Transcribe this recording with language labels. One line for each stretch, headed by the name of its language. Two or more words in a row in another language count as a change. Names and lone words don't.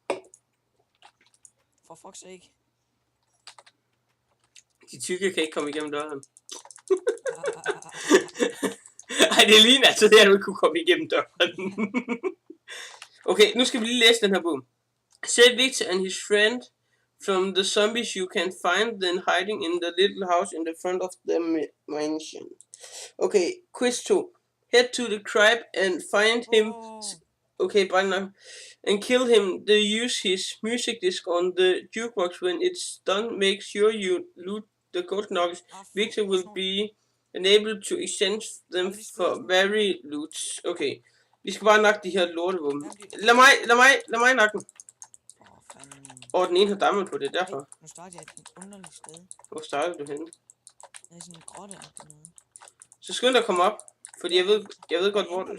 English: For fuck's sake.
Danish: De tykke kan ikke komme igennem døren. Ej, det ligner altså det, at du ikke kunne komme igennem døren. Okay, nu skal vi lige læse den her bog.
English: Save Victor and his friend from the zombies. You can find them hiding in the little house in the front of the mansion. Okay, quiz 2. Head to the crib and find him. Åh, Okay, bye now. And kill him. They use his music disc on the jukebox. When it's done, make sure you loot the gold nuggets. Victor will be enabled to exchange them for very loots. Okay.
Danish: Vi skal bare nakke de her lortevåben. Lad mig nakke dem. for fanden. Den ene har damme på det, derfor. Nu starter jeg et underligt sted. Hvor startede du henne? Det er sådan en grotte eller noget. Så skynd dig at komme op. Fordi jeg ved godt, hvor du...